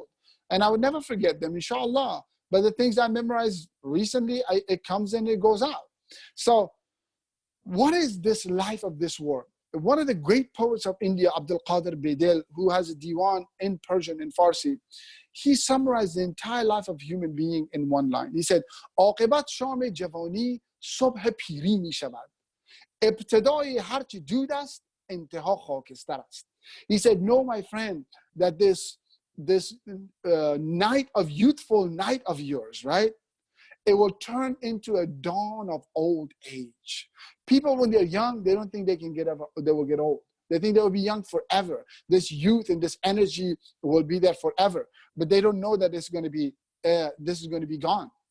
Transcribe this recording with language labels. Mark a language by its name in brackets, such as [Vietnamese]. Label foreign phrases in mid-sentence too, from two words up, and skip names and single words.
[English] And I would never forget them, inshallah. But the things I memorized recently, it comes in, it goes out. So what is this life of this world? One of the great poets of India, Abdul Qadir Bedel, who has a diwan in Persian and Farsi, he summarized the entire life of human being in one line. He said, [Persian] "عاقبت شام جوانی صبح پیری می شود. ابتدای هر چه دود است، انتها خاکستر است." [English] He said, "No, my friend, that this night of youthful night of yours, right? It will turn into a dawn of old age." People, when they're young, they don't think they will get old. They think they will be young forever. This youth and this energy will be there forever, but they don't know that this is going to be gone.